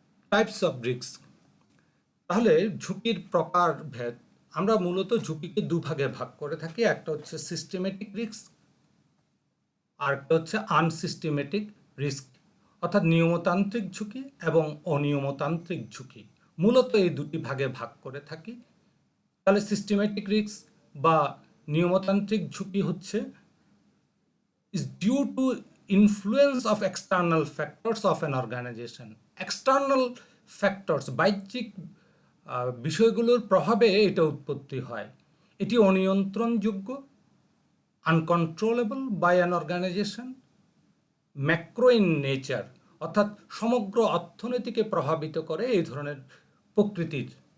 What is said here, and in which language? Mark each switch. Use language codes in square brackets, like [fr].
[en] types of risk, [bn] তাহলে ঝুঁকির প্রকারভেদ। আমরা মূলত ঝুঁকিকে দুভাগে ভাগ করে থাকি। একটা হচ্ছে সিস্টেমেটিক রিস্ক, আর একটা হচ্ছে আনসিস্টেমেটিক রিস্ক, অর্থাৎ নিয়মতান্ত্রিক ঝুঁকি এবং অনিয়মতান্ত্রিক ঝুঁকি। মূলত এই দুটি ভাগে ভাগ করে থাকি। তাহলে সিস্টেমেটিক রিস্ক বা নিয়মতান্ত্রিক ঝুঁকি হচ্ছে [en] is due to influence of external factors of an organization. [bn] External factors, বাহ্যিক বিষয়গুলোর প্রভাবে এটা উৎপত্তি হয়। এটি অনিয়ন্ত্রণযোগ্য, [en] uncontrollable by an organisation, macro in nature, [bn] অর্থাৎ সমগ্র অর্থনীতিকে প্রভাবিত করে এই ধরনের প্রকৃতির।